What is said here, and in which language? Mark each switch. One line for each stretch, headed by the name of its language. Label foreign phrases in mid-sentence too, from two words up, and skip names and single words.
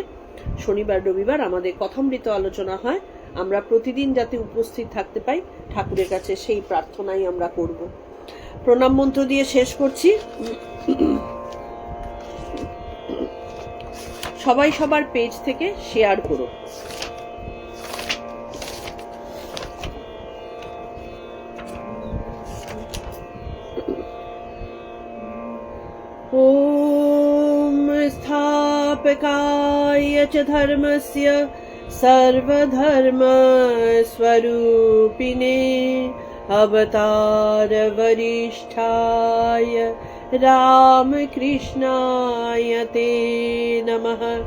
Bangla: শনিবার রবিবার আমাদের কথামৃত আলোচনা হয়। আমরা প্রতিদিন যাতে উপস্থিত থাকতে পাই, ঠাকুরের কাছে সেই প্রার্থনাই আমরা করব। প্রণাম মন্ত্র দিয়ে শেষ করছি। সবাই সবার পেজ থেকে শেয়ার করো।
Sanskrit: ओम स्थापकाय च धर्मस्य सर्वधर्म स्वरूपिणे अवतार वरिष्ठाय रामकृष्णाय ते नमः।